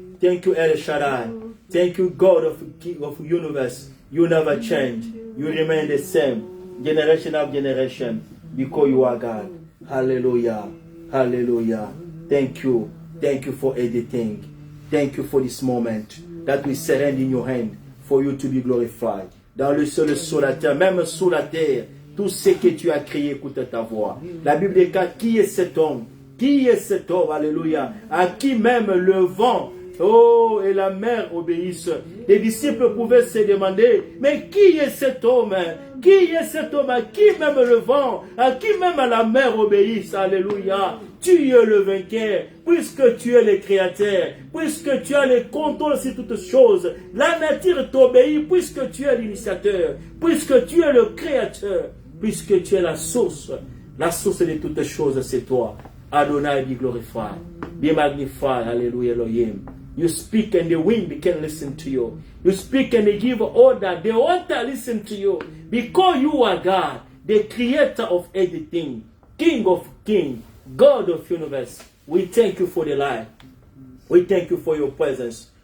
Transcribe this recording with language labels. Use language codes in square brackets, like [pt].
[en] Thank you, El Shaddai. Thank you, God of universe. You never change. You remain the same. Generation after generation. Because you are God. Hallelujah. Hallelujah. Thank you. Thank you for everything. Thank you for this moment that we surrender in your hand for you to be glorified. [fr] Dans le ciel, sur la terre, même sous la terre, tout ce que tu as créé écoute ta voix. La Bible déclare qui est cet homme? Qui est cet homme? Alléluia. À qui même le vent, oh, et la mer obéissent. Les disciples pouvaient se demander, mais qui est cet homme? Qui est cet homme? À qui même le vent, à qui même la mer obéissent? Alléluia. Tu es le vainqueur, puisque tu es le créateur, puisque tu as le contrôle sur toutes choses. La nature t'obéit, puisque tu es l'initiateur, puisque tu es le créateur, puisque tu es la source de toutes choses, c'est toi. [en] Adonai, be glorified, be magnified, hallelujah, Elohim. You speak and the wind can listen to you. You speak and they give order, they want to listen to you. Because you are God, the creator of everything, King of kings, God of universe. We thank you for the life. We thank you for your presence.